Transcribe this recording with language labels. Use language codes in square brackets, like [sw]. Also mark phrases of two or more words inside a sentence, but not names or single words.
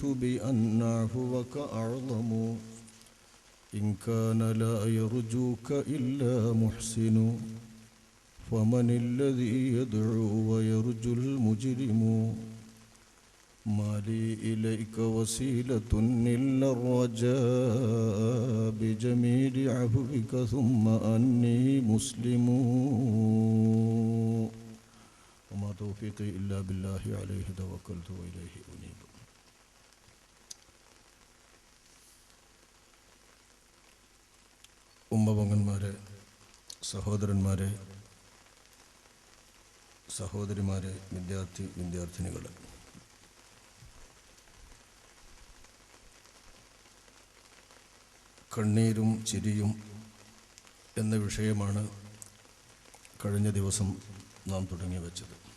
[ar] بأن عفوك أعظم إن كان لا يرجوك إلا محسن فمن الذي يدعو ويرجو المجرم ما لي إليك وسيلة إلا الرجاء بجميل عفوك ثم أني مسلم وما توفيقي إلا بالله عليه توكلت وإليه أنيب [ml] ഉമ്മപങ്ങന്മാരെ, സഹോദരന്മാരെ, സഹോദരിമാരെ, വിദ്യാർത്ഥിനികളെ, കണ്ണീരും ചിരിയും എന്ന വിഷയമാണ് കഴിഞ്ഞ ദിവസം നാം തുടങ്ങി വച്ചത്.